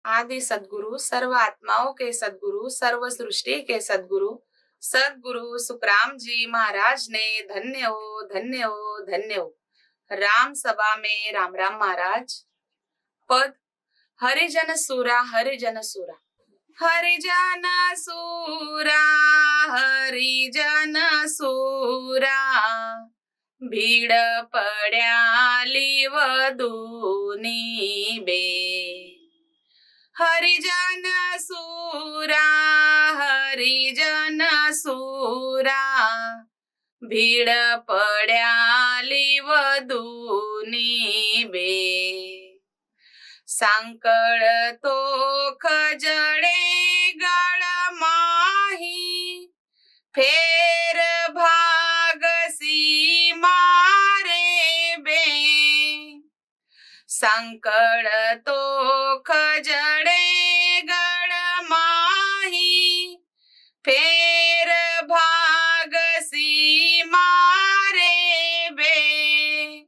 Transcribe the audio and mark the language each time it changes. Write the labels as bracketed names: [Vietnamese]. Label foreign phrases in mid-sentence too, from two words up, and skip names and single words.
[Hindi] आदि सद्गुरु, सर्व आत्माओं के सद्गुरु, सर्व सृष्टि के सद्गुरु, सद्गुरु सुखराम जी महाराज ने धन्य हो, धन्य हो, धन्य हो। राम सभा में राम राम महाराज। [Marwari] पद हरिजन सूरा, हरिजन सूरा, हरिजन सूरा, हरिजन सूरा, भीड़ पड्याली वधूनी बे। हरिजन सूरा, हरिजन सूरा, भीड़ पड्याली वधूनी बे। सांकळ तो खजळे गळ माही, फेर भागसी मारे बे। सांकळ तो खजळे गळ माही, फेर भागसी मारे बे।